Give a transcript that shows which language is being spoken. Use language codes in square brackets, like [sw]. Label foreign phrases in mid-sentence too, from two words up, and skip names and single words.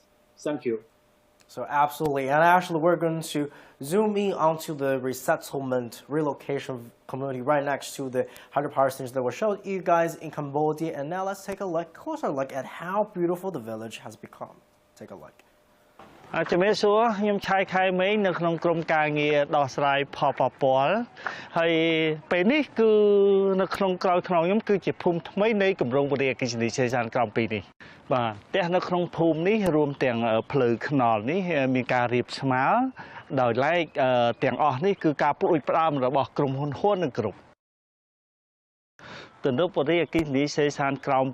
[en] Thank you. So absolutely, and actually we're going to zoom in onto the resettlement relocation community right next to the hydropower stations that were showed you guys in Cambodia. And now let's take a closer look at how beautiful the village has become. Take a look. [km] ជំរាបសួរខ្ញុំឆៃខៃមេងនៅក្នុងក្រុមការងារដោះស្រាយផលប៉ះពាល់ហើយពេលនេះគឺនៅក្នុងក្រោយខ្នងខ្ញុំគឺជាភូមិថ្មីនៃគម្រោងវិទ្យាអគ្គិសនីសេសានក្រោម2នេះបាទផ្ទះនៅក្នុងភូមិនេះរួមទាំងផ្លូវថ្នល់នេះមានការរៀបស្មើដោយឡែកទាំងអស់នេះគឺការព្រួយផ្ដើមរបស់ក្រុមហ៊ុនហ៊ុននិងក្រុមទំនប់វិទ្យាអគ្គិសនីសេសានក្រោម